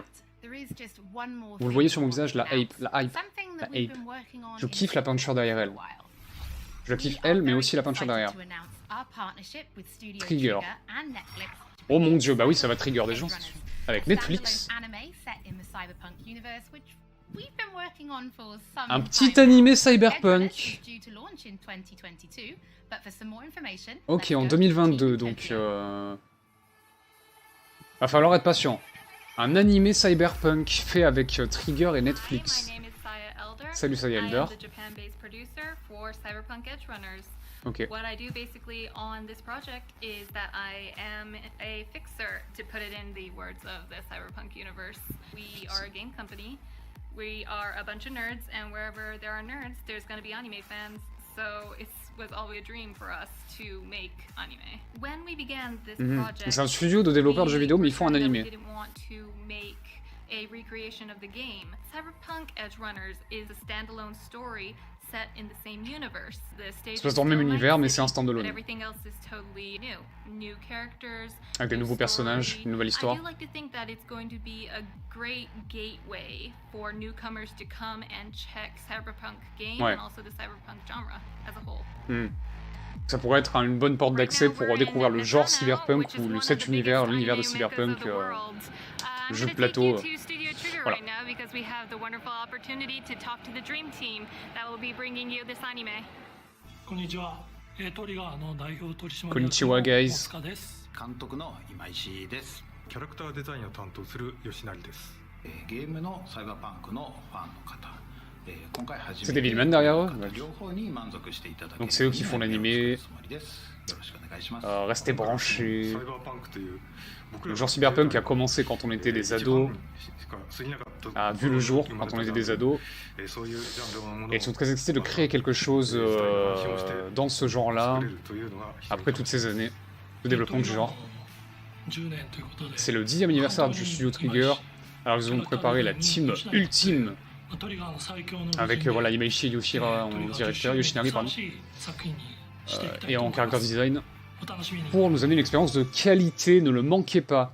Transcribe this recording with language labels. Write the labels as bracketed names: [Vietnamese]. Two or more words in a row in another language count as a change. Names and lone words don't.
[French] Vous le voyez sur mon visage, la hype. Je kiffe la peinture derrière elle. Je kiffe elle, mais aussi la peinture derrière. Trigger. Oh mon dieu, bah oui, ça va trigger des gens. Avec Netflix. [English] we've been working on for some [French] Un petit [English] time [French] animé [English] now. [French] cyberpunk. [English] Edge is due to launch in 2022, but for some more information, [French] Ok, [English] let's [French] en [English] go [French] 2022, [English] to [French] donc... [English] Tokyo. [French] Va falloir être patient. Un animé cyberpunk fait avec Trigger et Netflix. [English] Hi, my name is Saya Elder. [French] Salut Saya [English] I Elder. am the Japan-based producer for Cyberpunk Edge Runners. [French] Ok. [English] What I do basically on this project is that I am a fixer, to put it in the words of the Cyberpunk universe. We are a game company. We are a bunch of nerds, and wherever there are nerds, there's going to be anime fans. So it was always a dream for us to make anime. When we began this project, [French] C'est un studio de développeurs de jeux vidéo, mais ils font un animé. [English] we didn't want to make a recreation of the game. Cyberpunk Edge Runners is a standalone story set in the same universe. The stage [French] Ça se passe dans le même univers, mais c'est un standalone. [English] Everything else is totally new. New characters, [French] Avec des [English] new [French] nouveaux personnages, [English] story. [French] une nouvelle histoire. [English] I do like to think that it's going to be a great gateway for newcomers to come and check Cyberpunk game [French] Ouais. [English] and also the Cyberpunk genre as a whole. [French] Ça pourrait être une bonne porte d'accès pour découvrir le genre cyberpunk ou cet univers, l'univers de cyberpunk, jeu de plateau. Voilà. [Japanese] Konnichiwa, guys. 監督の今石です。キャラクターデザインを担当する吉成です。ゲームのサイバーパンクのファンの方。今回初めて [French] C'est des Villeman derrière eux. [Japanese] 両方に満足していただける [French] Donc c'est eux qui font l'animé. [Japanese] つもりです。よろしくお願いします。 [French] Restez branchés. [Japanese] サイバーパンクという僕ら [French] Le genre cyberpunk a commencé quand on était des ados, a vu le jour quand on était des ados, et ils sont très excités de créer quelque chose dans ce genre-là, après toutes ces années de développement du genre. C'est le 10e anniversaire du studio Trigger, alors ils ont préparé la team ultime, avec voilà, Imaishi Yoshira en directeur, Yoshinari pardon, et en [English] character design, [French] pour nous amener une expérience de qualité, ne le manquez pas.